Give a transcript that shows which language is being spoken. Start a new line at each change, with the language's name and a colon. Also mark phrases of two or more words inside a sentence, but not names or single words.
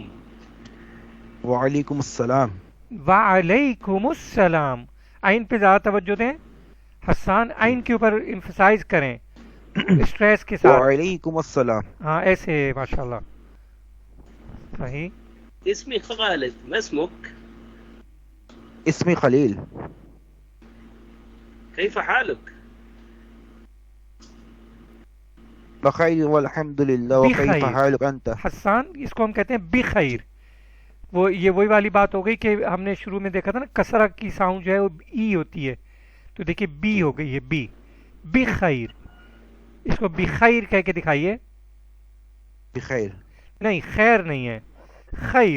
Arabic: وعلیکم السلام. وعلیکم السلام.
Urdu: عین پہ زیادہ توجہ دیں حسان، عین کے اوپر امفسائز کریں اسٹریس کے ساتھ.
Arabic: وعلیکم السلام.
Urdu: ہاں ایسے
Arabic: ماشاء اللہ
Urdu: صحیح.
Arabic: اسمی خالد. ما اسمك؟ اسمی خلیل. كيف حالك؟ بخیر والحمد للہ. بخیر. وکیف حالک انت؟
Urdu: حسان اس کو ہم کہتے ہیں بخیر. وہ یہ وہی والی بات ہو گئی کہ ہم نے شروع میں دیکھا تھا نا کسرہ کی ساؤنڈ جو ہے وہ ای ہوتی ہے، تو دیکھیے بی ہو گئی ہے بی.
Arabic: بخیر.
Urdu: اس کو بخیر کہہ کے دکھائیے.
Arabic: بخیر.
Urdu: نہیں خیر نہیں ہے، خیر.